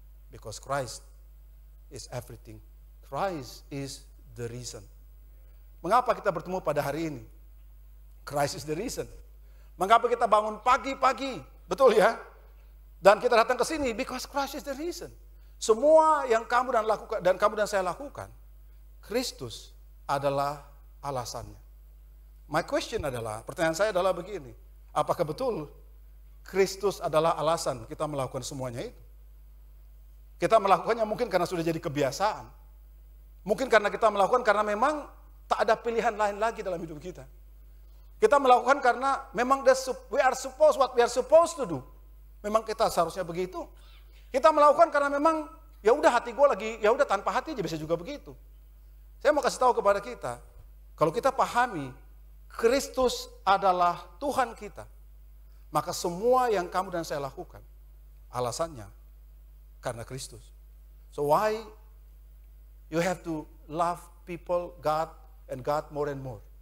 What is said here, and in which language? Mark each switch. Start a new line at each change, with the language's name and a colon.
English: Because Christ is everything. Christ is the reason.
Indonesian: Mengapa kita bertemu pada hari ini?
English: Christ is the reason.
Indonesian: Mengapa kita bangun pagi-pagi? Betul ya? Dan kita datang ke sini
English: because Christ is the reason.
Indonesian: Semua yang kamu dan saya lakukan, Kristus adalah alasannya.
English: My question
Indonesian: adalah, pertanyaan saya adalah begini, apakah betul Kristus adalah alasan kita melakukan semuanya itu? Kita melakukannya mungkin karena sudah jadi kebiasaan. Mungkin karena kita melakukan karena memang tak ada pilihan lain lagi dalam hidup kita. Kita melakukan karena memang
English: what we are supposed to do.
Indonesian: Memang kita seharusnya begitu. Kita melakukan karena memang ya udah hati gue lagi, ya udah tanpa hati aja bisa juga begitu. Saya mau kasih tahu kepada kita, kalau kita pahami Kristus adalah Tuhan kita, maka semua yang kamu dan saya lakukan alasannya karena Kristus.
English: So why you have to love people, God, and God more and more?